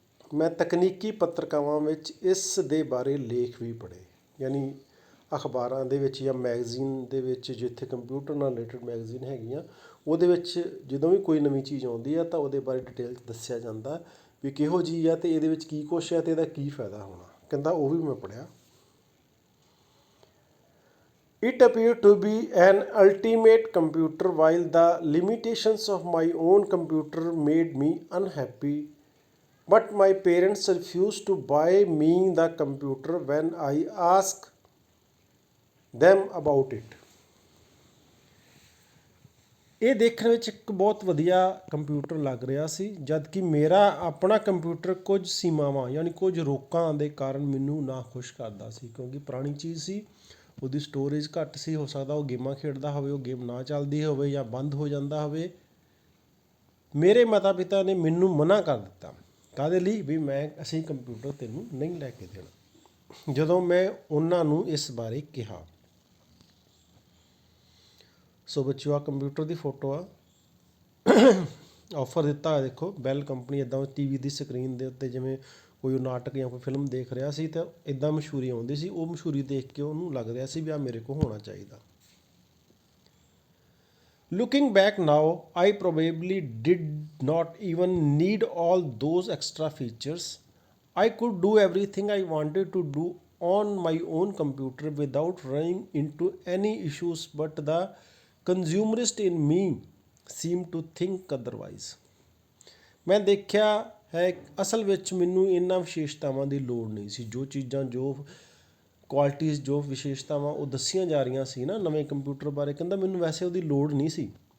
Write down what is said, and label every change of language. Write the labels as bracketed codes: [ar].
[pa] ਮੈਂ ਤਕਨੀਕੀ ਪੱਤਰਕਾਵਾਂ ਵਿੱਚ ਇਸ ਦੇ ਬਾਰੇ ਲੇਖ ਵੀ ਪੜ੍ਹੇ, ਯਾਨੀ ਅਖਬਾਰਾਂ ਦੇ ਵਿੱਚ ਜਾਂ ਮੈਗਜ਼ੀਨ ਦੇ ਵਿੱਚ, ਜਿੱਥੇ ਕੰਪਿਊਟਰ ਨਾਲ ਰਿਲੇਟਡ ਮੈਗਜ਼ੀਨ ਹੈਗੀਆਂ, ਉਹਦੇ ਵਿੱਚ ਜਦੋਂ ਵੀ ਕੋਈ ਨਵੀਂ ਚੀਜ਼ ਆਉਂਦੀ ਆ ਤਾਂ ਉਹਦੇ ਬਾਰੇ ਡਿਟੇਲ 'ਚ ਦੱਸਿਆ ਜਾਂਦਾ ਵੀ ਕਿਹੋ ਜਿਹੀ ਆ ਅਤੇ ਇਹਦੇ ਵਿੱਚ ਕੀ ਕੁਛ ਹੈ ਅਤੇ ਇਹਦਾ ਕੀ ਫਾਇਦਾ ਹੋਣਾ। ਕਹਿੰਦਾ ਉਹ ਵੀ ਮੈਂ ਪੜ੍ਹਿਆ। [en] It appeared to be an ultimate computer while the limitations of my own computer made me unhappy. But my parents refused to buy me the computer when I asked them about it. [pa] ਇਹ ਦੇਖਣ ਵਿੱਚ ਇੱਕ ਬਹੁਤ ਵਧੀਆ computer ਲੱਗ ਰਿਹਾ ਸੀ, ਜਦ ਕਿ ਮੇਰਾ ਆਪਣਾ ਕੰਪਿਊਟਰ ਕੁਝ ਸੀਮਾਵਾਂ, ਯਾਨੀ ਕੁਝ ਰੋਕਾਂ ਦੇ ਕਾਰਨ ਮੈਨੂੰ ਨਾਖੁਸ਼ ਕਰਦਾ ਸੀ, ਕਿਉਂਕਿ ਪੁਰਾਣੀ ਚੀਜ਼ ਸੀ, ਉਹਦੀ ਸਟੋਰੇਜ ਘੱਟ ਸੀ, ਹੋ ਸਕਦਾ ਉਹ ਗੇਮਾਂ ਖੇਡਦਾ ਹੋਵੇ, ਉਹ ਗੇਮ ਨਾ ਚੱਲਦੀ ਹੋਵੇ ਜਾਂ ਬੰਦ ਹੋ ਜਾਂਦਾ ਹੋਵੇ। ਮੇਰੇ ਮਾਤਾ ਪਿਤਾ ਨੇ ਮੈਨੂੰ ਮਨ੍ਹਾ ਕਰ ਦਿੱਤਾ। ਕਾਹਦੇ ਲਈ? ਵੀ ਅਸੀਂ ਕੰਪਿਊਟਰ ਤੈਨੂੰ ਨਹੀਂ ਲੈ ਕੇ ਦੇਣਾ। ਜਦੋਂ ਮੈਂ ਉਹਨਾਂ ਨੂੰ ਇਸ ਬਾਰੇ ਕਿਹਾ। ਸੋ ਬੱਚਿਓ, ਆਹ ਕੰਪਿਊਟਰ ਦੀ ਫੋਟੋ ਆ, ਆਫਰ ਦਿੱਤਾ ਹੋਇਆ ਦੇਖੋ, ਬੈਲ ਕੰਪਨੀ। ਇੱਦਾਂ TV ਦੀ ਸਕਰੀਨ ਦੇ ਉੱਤੇ ਜਿਵੇਂ ਕੋਈ ਨਾਟਕ ਜਾਂ ਕੋਈ ਫਿਲਮ ਦੇਖ ਰਿਹਾ ਸੀ ਤਾਂ ਇੱਦਾਂ ਮਸ਼ਹੂਰੀ ਆਉਂਦੀ ਸੀ, ਉਹ ਮਸ਼ਹੂਰੀ ਦੇਖ ਕੇ ਉਹਨੂੰ ਲੱਗ ਰਿਹਾ ਸੀ ਵੀ ਆਹ ਮੇਰੇ ਕੋਲ ਹੋਣਾ ਚਾਹੀਦਾ। [en] Looking back now, I probably did not even need all those extra features. I could do everything I wanted to do on my own computer without running into any issues, but the consumerist in me seemed to think otherwise. [pa] ਮੈਂ ਦੇਖਿਆ ਹੈ ਅਸਲ ਵਿੱਚ ਮੈਨੂੰ ਇਹਨਾਂ ਵਿਸ਼ੇਸ਼ਤਾਵਾਂ ਦੀ ਲੋੜ ਨਹੀਂ ਸੀ। ਜੋ ਚੀਜ਼ਾਂ, ਜੋ ਕੁਆਲਿਟੀਜ਼, ਜੋ ਵਿਸ਼ੇਸ਼ਤਾਵਾਂ ਉਹ ਦੱਸੀਆਂ ਜਾ ਰਹੀਆਂ ਸੀ ਨਾ ਨਵੇਂ ਕੰਪਿਊਟਰ ਬਾਰੇ, ਕਹਿੰਦਾ ਮੈਨੂੰ ਵੈਸੇ ਉਹਦੀ ਲੋੜ ਨਹੀਂ ਸੀ।